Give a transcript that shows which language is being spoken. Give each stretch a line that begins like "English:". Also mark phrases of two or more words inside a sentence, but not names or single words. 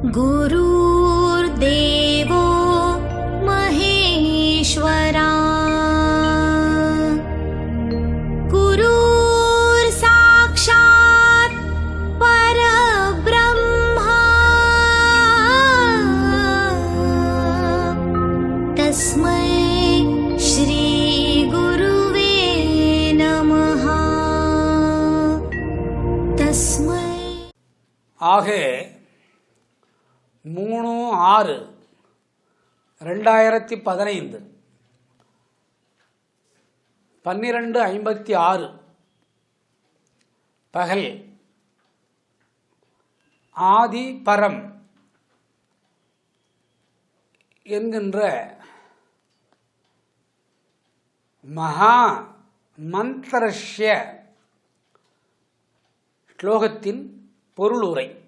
Sanskrit: गुरुर्देवो महेश्वरा गुरुर्साक्षात् परब्रह्मा तस्मै श्री गुरुवे नमः तस्मै।
Tamil: ஆகே 3/6/2015 12:56 பகல் ஆதி பரம் என்கின்ற மகா மந்திரஸ்ய ஸ்லோகத்தின் பொருளுரை.